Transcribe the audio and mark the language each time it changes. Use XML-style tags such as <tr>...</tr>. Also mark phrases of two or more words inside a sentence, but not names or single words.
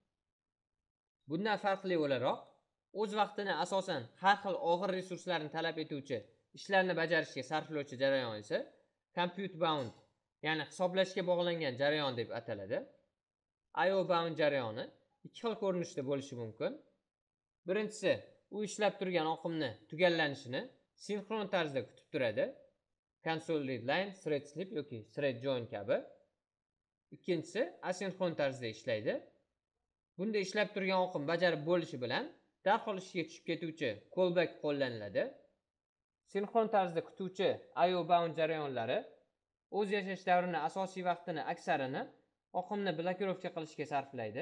<uz>Bundan farqli o'laroq, o'z vaqtini asosan har xil og'ir resurslarni talab etuvchi ishlarni bajarishga sarflovchi jarayon esa</uz> <en>compute bound,</en> <uz>ya'ni hisoblashga bog'langan jarayon deb ataladi.</uz> <en>IO bound</en> <uz>jarayoni ikki xil ko'rinishda bo'lishi mumkin. Birinchisi, u ishlab turgan oqimni tugallanishini sinxron tarzda kutib turadi.</uz> <en>Console readline, thread sleep</en> <uz>yoki</uz> <en>thread join</en> <uz>kabi. Ikkinchisi asinxron tarzda ishlaydi. Bunda ishlab turgan oqim bajarib bo'lishi bilan darhol ishga tushib ketuvchi callback qo'llaniladi. Sinxron tarzda kutuvchi</uz> <en>IO bound</en> <uz>jarayonlari o'z yashash davrini asosiy vaqtini aksarini oqimni blokirovka qilishga sarflaydi.</uz>